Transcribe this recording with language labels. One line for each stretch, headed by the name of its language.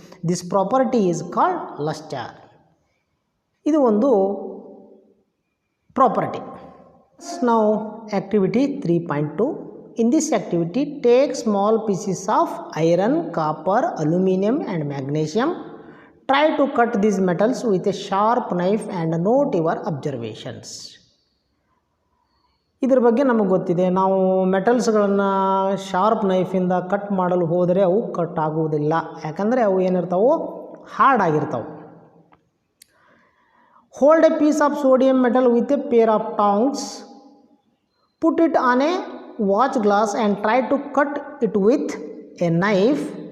English: This property is called luster.
Kannada: ಇದು ಒಂದು property. ನಾವು activity 3.2.
English: In this activity, take small pieces of iron, copper, aluminium and magnesium. Try to cut these metals with a sharp knife and note your observations.
Kannada: ಇದರ ಬಗ್ಗೆ ನಮಗೆ ಗೊತ್ತಿದೆ. ನಾವು ಮೆಟಲ್ಸ್ಗಳನ್ನು sharp ನೈಫಿಂದ cut ಮಾಡಲು ಹೋದರೆ ಅವು ಕಟ್ ಆಗುವುದಿಲ್ಲ. ಯಾಕಂದರೆ ಅವು ಏನಿರ್ತಾವೆ, hard ಆಗಿರ್ತಾವೆ.
English: Hold a piece of sodium metal with a pair of tongs. Put it on a watch glass and try to cut it with a knife.